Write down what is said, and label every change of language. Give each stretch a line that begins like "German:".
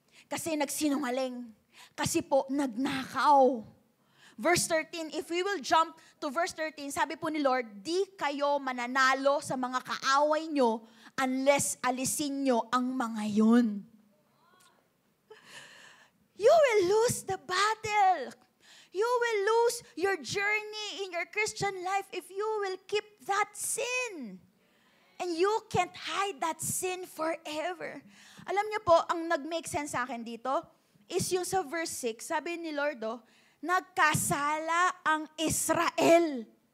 Filipino: Kasi nagsinungaling. Kasi po nagnakaw. Verse 13,
English: if we will jump to verse 13,
Filipino: sabi po ni Lord, di kayo mananalo sa mga kaaway nyo unless alisin nyo ang mga yun.
English: You will lose the battle. You will lose your journey in your Christian life if you will keep that sin. And you can't hide that sin forever.
Filipino: Alam niyo po, ang nag-make sense sa akin dito is yung sa verse 6, sabi ni Lord, nagkasala ang Israel.